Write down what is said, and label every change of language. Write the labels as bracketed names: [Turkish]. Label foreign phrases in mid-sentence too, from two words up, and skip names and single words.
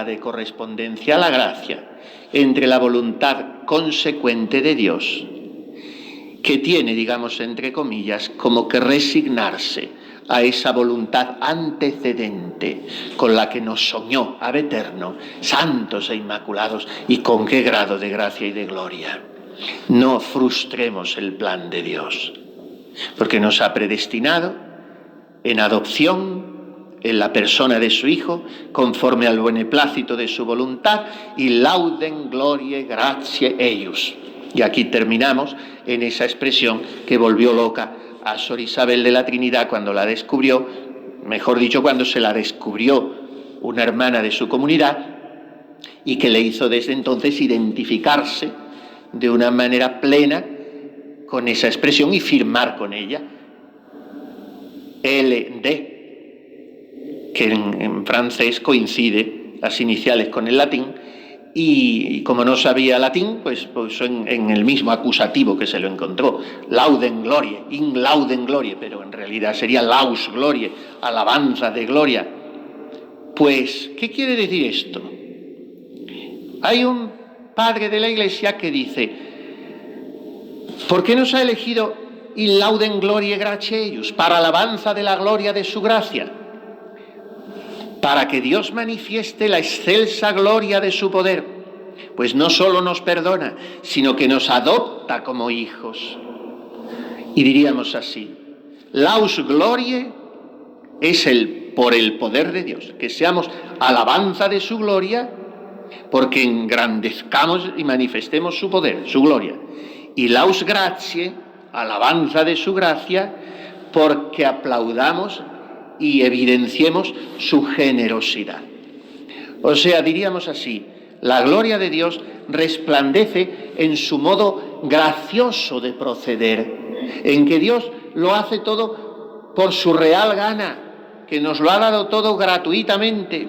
[Spanish] de correspondencia a la gracia entre la voluntad consecuente de Dios, que tiene, digamos, entre comillas, como que resignarse a esa voluntad antecedente con la que nos soñó [Latin] ab eterno, [Spanish] santos e inmaculados, y con qué grado de gracia y de gloria. No frustremos el plan de Dios, porque nos ha predestinado en adopción en la persona de su Hijo, conforme al beneplácito de su voluntad, y [Latin] lauden gloriae gratiae eius. [Spanish] Y aquí terminamos en esa expresión que volvió loca a Sor Isabel de la Trinidad cuando la descubrió, mejor dicho, cuando se la descubrió una hermana de su comunidad, y que le hizo desde entonces identificarse de una manera plena con esa expresión y firmar con ella. LD, que en francés coincide las iniciales con el latín, y como no sabía latín, pues puso en el mismo acusativo que se lo encontró, [Latin] lauden glorie, in lauden glorie, pero en realidad sería laus glorie, [Spanish] alabanza de gloria. Pues, ¿qué quiere decir esto? Hay un padre de la Iglesia que dice, ¿por qué nos ha elegido [Latin] in lauden glorie gratiae eius, [Spanish] para alabanza de la gloria de su gracia? Para que Dios manifieste la excelsa gloria de su poder, pues no solo nos perdona, sino que nos adopta como hijos. Y diríamos así, [Latin] laus glorie [Spanish] es por el poder de Dios, que seamos alabanza de su gloria, porque engrandezcamos y manifestemos su poder, su gloria. [Latin] Y laus gratiae, [Spanish] alabanza de su gracia, porque aplaudamos y evidenciemos su generosidad. O sea, diríamos así, la gloria de Dios resplandece en su modo gracioso de proceder, en que Dios lo hace todo por su real gana, que nos lo ha dado todo gratuitamente.